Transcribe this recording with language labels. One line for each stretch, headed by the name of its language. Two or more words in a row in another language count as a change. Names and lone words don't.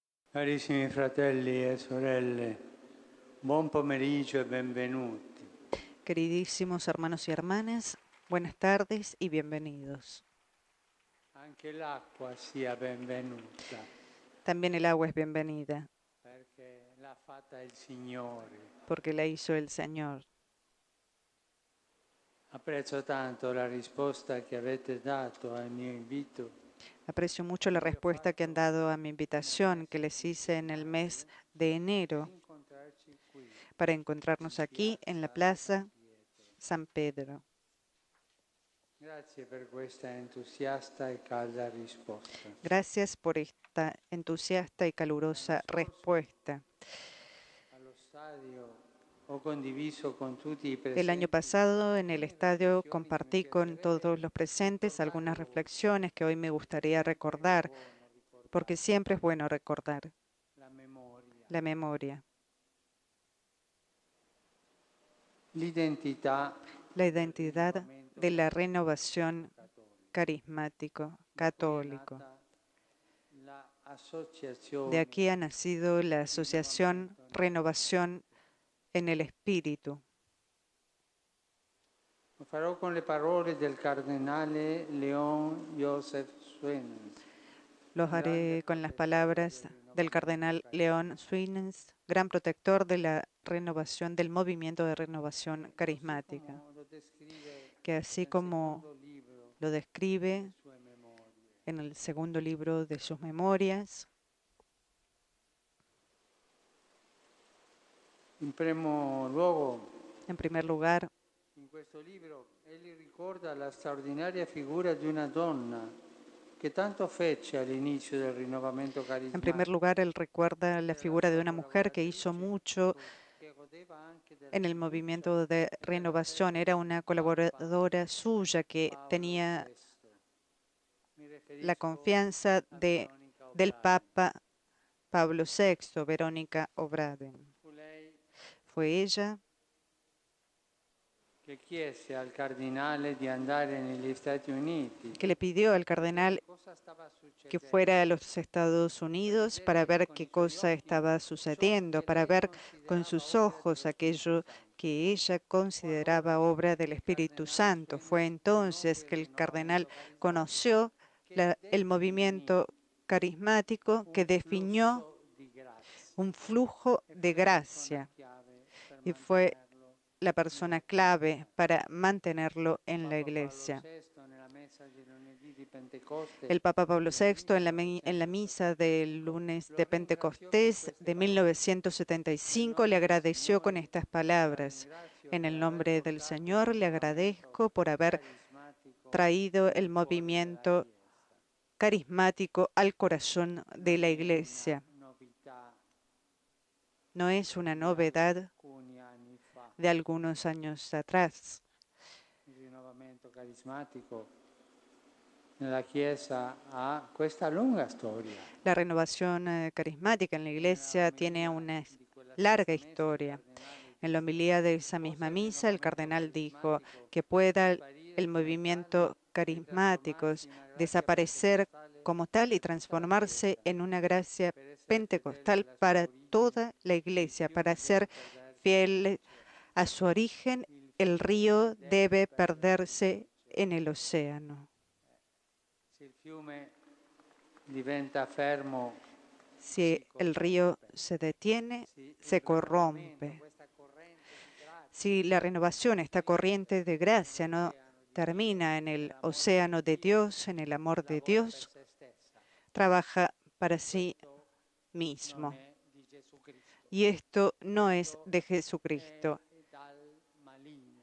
Italian: Carissimi fratelli e sorelle, buon pomeriggio e benvenuti.
Spanish: Queridísimos hermanos y hermanas, buenas tardes y bienvenidos.
Italian: Anche l'acqua sia benvenuta,
Spanish: También el agua es bienvenida,
Italian: perché l'ha fatta il Signore.
Spanish: porque la hizo el Señor.
Italian: Apprezzo tanto la risposta che avete dato al mio invito.
Spanish: Aprecio mucho la respuesta que han dado a mi invitación que les hice en el mes de enero
Italian: Incontrarci qui,
Spanish: para encontrarnos aquí en la Plaza San Pedro.
Italian: Grazie per questa entusiasta e calda risposta.
Spanish: Gracias por esta entusiasta y calurosa respuesta.
Italian: Allo stadio ho condiviso con tutti i
Spanish: El año
Italian: presenti
Spanish: pasado en el
Italian: alcune
Spanish: estadio
Italian: riflessioni che mi
Spanish: compartí con todos
Italian: piacerebbe
Spanish: los presentes algunas
Italian: ricordare oggi.
Spanish: reflexiones que hoy me gustaría recordar, porque siempre es bueno recordar
Italian: La memoria.
Spanish: la memoria.
Italian: L'identità
Spanish: La identidad de la renovación carismático católico. De aquí ha nacido la Asociación Renovación en el Espíritu.
Italian: Lo farò con le parole del cardenale Leon Joseph Swenens.
Spanish: Los haré con las palabras del cardenal León Swenens, gran protector de la renovación, del movimiento de renovación carismática, que así como lo describe en el segundo libro de sus memorias,
Italian: In primo luogo,
Spanish: en primer lugar,
Italian: in questo libro egli ricorda la straordinaria figura di una donna che tanto fece all'inizio del rinnovamento
Spanish: en primer
Italian: carismatico.
Spanish: lugar, él recuerda la
Italian: Era
Spanish: figura de una
Italian: stata
Spanish: mujer que hizo
Italian: lavoratrice
Spanish: mucho
Italian: che godeva anche della
Spanish: en el
Italian: fiducia
Spanish: movimiento de
Italian: e della
Spanish: renovación.
Italian: fede
Spanish: Era
Italian: del
Spanish: una
Italian: Papa
Spanish: colaboradora suya que
Italian: Paolo
Spanish: tenía
Italian: VI. Mi
Spanish: la
Italian: riferisco
Spanish: confianza
Italian: a Veronica
Spanish: del
Italian: Obradi.
Spanish: Papa Pablo VI, Verónica Obraden.
Italian: Fu lei
Spanish: Fue ella
Italian: che chiese al cardinale di andare negli Stati Uniti
Spanish: que le pidió al
Italian: per vedere
Spanish: cardenal
Italian: cosa stava
Spanish: que
Italian: succedendo,
Spanish: fuera a los Estados
Italian: per
Spanish: Unidos para
Italian: vedere
Spanish: ver
Italian: con
Spanish: qué
Italian: i suoi
Spanish: cosa
Italian: occhi
Spanish: estaba
Italian: ciò
Spanish: sucediendo,
Italian: che
Spanish: para
Italian: lei
Spanish: ver con
Italian: considerava
Spanish: sus
Italian: opera dello
Spanish: ojos
Italian: Spirito
Spanish: aquello
Italian: Santo.
Spanish: que ella
Italian: Fu allora
Spanish: consideraba obra del
Italian: che il
Spanish: Espíritu
Italian: cardinale
Spanish: Santo. Fue
Italian: Swennes
Spanish: entonces
Italian: conobbe il
Spanish: que el cardenal
Italian: rinnovamento carismatico
Spanish: conoció
Italian: che
Spanish: el
Italian: definì
Spanish: movimiento carismático que
Italian: un
Spanish: definió
Italian: flusso di grazia
Spanish: un flujo
Italian: e
Spanish: de
Italian: fu la persona
Spanish: gracia
Italian: chiave per
Spanish: y fue
Italian: mantenerlo
Spanish: la
Italian: nella
Spanish: persona
Italian: Chiesa.
Spanish: clave para mantenerlo en la
Italian: Papa Paolo
Spanish: iglesia.
Italian: VI nella messa di lunedì di Pentecoste
Spanish: El Papa Pablo
Italian: del
Spanish: VI en la misa del
Italian: 1975
Spanish: lunes
Italian: lo
Spanish: de
Italian: ringraziò con
Spanish: Pentecostés
Italian: queste
Spanish: de
Italian: parole. Nel
Spanish: 1975 le
Italian: nome del
Spanish: agradeció con
Italian: Signore
Spanish: estas
Italian: la
Spanish: palabras.
Italian: ringrazio
Spanish: En
Italian: per
Spanish: el
Italian: aver
Spanish: nombre del
Italian: portato il
Spanish: Señor le
Italian: rinnovamento
Spanish: agradezco por haber
Italian: carismatico
Spanish: traído el
Italian: nel cuore della
Spanish: movimiento
Italian: Chiesa.
Spanish: carismático al corazón de
Italian: Non
Spanish: la
Italian: è una
Spanish: iglesia.
Italian: novità
Spanish: No es una
Italian: di
Spanish: novedad
Italian: alcuni anni fa.
Spanish: de algunos años atrás.
Italian: Il rinnovamento carismatico nella Chiesa ha questa lunga storia.
Spanish: La renovación carismática en la
Italian: Nella
Spanish: iglesia tiene
Italian: omelia
Spanish: una
Italian: di quella
Spanish: larga
Italian: stessa messa il
Spanish: historia.
Italian: cardinale
Spanish: En la
Italian: disse:
Spanish: homilía de esa
Italian: possa
Spanish: misma
Italian: il
Spanish: misa, el
Italian: rinnovamento
Spanish: cardenal dijo
Italian: carismatico
Spanish: que pueda
Italian: sparire
Spanish: el
Italian: come tale
Spanish: movimiento
Italian: e
Spanish: carismático
Italian: trasformarsi in una grazia
Spanish: desaparecer
Italian: pentecostale
Spanish: como tal y
Italian: per tutta la
Spanish: transformarse
Italian: Chiesa,
Spanish: en una gracia
Italian: per essere fedeli
Spanish: pentecostal
Italian: alla sua
Spanish: para
Italian: origine,
Spanish: toda la
Italian: il
Spanish: iglesia, para
Italian: fiume deve
Spanish: ser
Italian: perdersi
Spanish: fiel
Italian: nell'oceano.
Spanish: a su origen.
Italian: Il
Spanish: El
Italian: fiume
Spanish: río
Italian: deve
Spanish: debe
Italian: perdersi
Spanish: perderse en el
Italian: nell'oceano.
Spanish: océano.
Italian: Se il fiume diventa fermo,
Spanish: Si si el río
Italian: corrompe.
Spanish: se detiene,
Italian: Se il
Spanish: se
Italian: rinnovamento,
Spanish: corrompe.
Italian: questa corrente di grazia,
Spanish: Si la renovación, esta corriente de
Italian: finisce
Spanish: gracia, no
Italian: nell'oceano di Dio,
Spanish: termina en el
Italian: nell'amore
Spanish: océano
Italian: di
Spanish: de
Italian: Dio,
Spanish: Dios, en el amor de
Italian: lavora per
Spanish: Dios,
Italian: se stessa.
Spanish: trabaja para
Italian: E
Spanish: sí
Italian: questo non
Spanish: mismo.
Italian: è di Gesù Cristo.
Spanish: Y esto no es
Italian: Questo
Spanish: de
Italian: è
Spanish: Jesucristo.
Italian: dal maligno,